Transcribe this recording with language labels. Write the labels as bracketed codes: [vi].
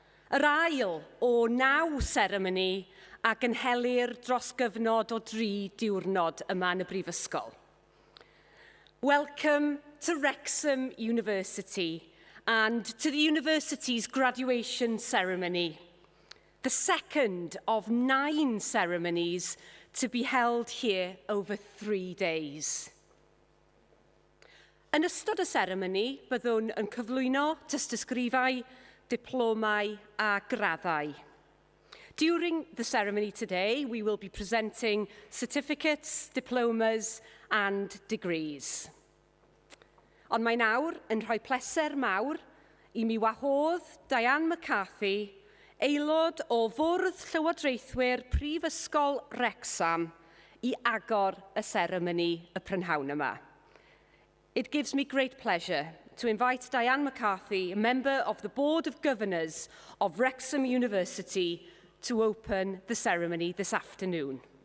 [cy] Yr ail o 9 seremoni a gynhelir dros gyfnod o 3 diwrnod yma yn y Brifysgol. [en] Welcome to Wrexham University and to the university's graduation ceremony, the second of 9 ceremonies to be held here over 3 days. [cy] Yn ystod y seremoni, byddwn yn cyflwyno tystysgrifau, diplomau a graddau. [en] During the ceremony today, we will be presenting certificates, diplomas and degrees. [cy] Ond mae nawr yn rhoi pleser mawr i mi wahodd Diane McCarthy, aelod o Fwrdd Llywodraethwyr Prifysgol Wrecsam, i agor y seremoni y prynhawn yma. [en] It gives me great pleasure to invite Diane McCarthy, a member of the Board of Governors of Wrexham University, to open the ceremony this afternoon.